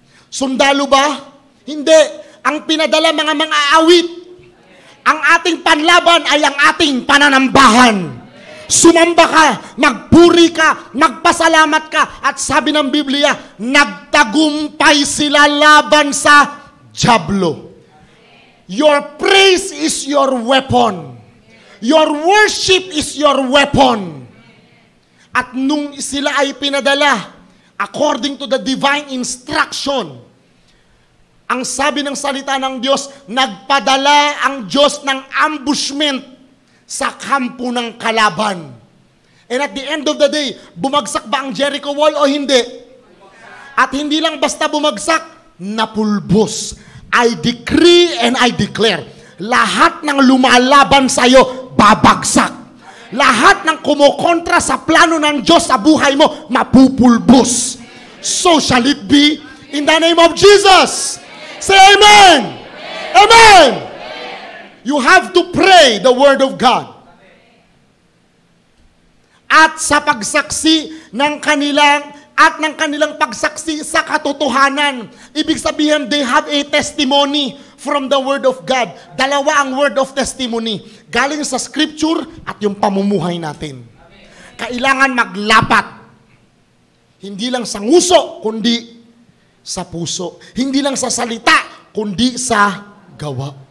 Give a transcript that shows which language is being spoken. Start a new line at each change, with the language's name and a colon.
Filipino: Sundalo ba? Hindi. Ang pinadala mga awit. Ang ating panlaban ay ang ating pananambahan. Sumamba ka, magpuri ka, magpasalamat ka. At sabi ng Biblia, nagtagumpay sila laban sa dyablo.
English: Your praise is your weapon. Your worship is your weapon.
Filipino: At nung sila ay pinadala,
English: according to the divine instruction,
Filipino: ang sabi ng salita ng Diyos, nagpadala ang Diyos ng ambushment sa kampo ng kalaban.
English: And at the end of the day,
Filipino: bumagsak ba ang Jericho Wall o hindi? At hindi lang basta bumagsak, napulbos.
English: I decree and I declare,
Filipino: lahat ng lumalaban sa'yo, babagsak. Lahat ng kumukontra sa plano ng Diyos sa buhay mo, mapupulbos.
English: So shall it be in the name of Jesus. Say amen. Amen. You have to pray the word of God.
Filipino: At sa pagsaksi ng kanilang pagsaksi sa katotohanan. Ibig sabihin,
English: they have a testimony from the word of God.
Filipino: Dalawa ang word of testimony. Galing sa scripture at yung pamumuhay natin. Kailangan maglapat. Hindi lang sa nguso, kundi sa puso. Hindi lang sa salita, kundi sa gawa.